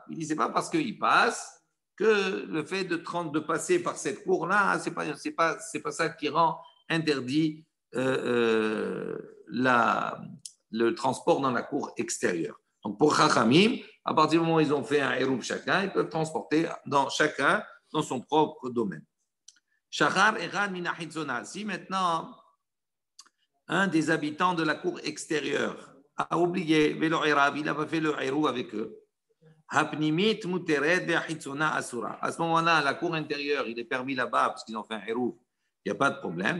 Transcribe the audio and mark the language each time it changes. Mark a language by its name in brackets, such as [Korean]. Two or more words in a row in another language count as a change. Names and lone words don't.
[French] Il dit c'est pas parce qu'il passe que le fait de passer par cette cour-là, c'est pas ça qui rend interdit le transport dans la cour extérieure. Donc pour Chachamim, à partir du moment où ils ont fait un Eruv chacun, ils peuvent transporter chacun dans son propre domaine. [Hebrew] שכח אחד מן החיצונה. [French] Si maintenant un des habitants de la cour extérieure a oublié, il n'a pas fait le Eruv avec eux. À ce moment-là, la cour intérieure, il est permis là-bas parce qu'ils ont fait un Eruv, il n'y a pas de problème.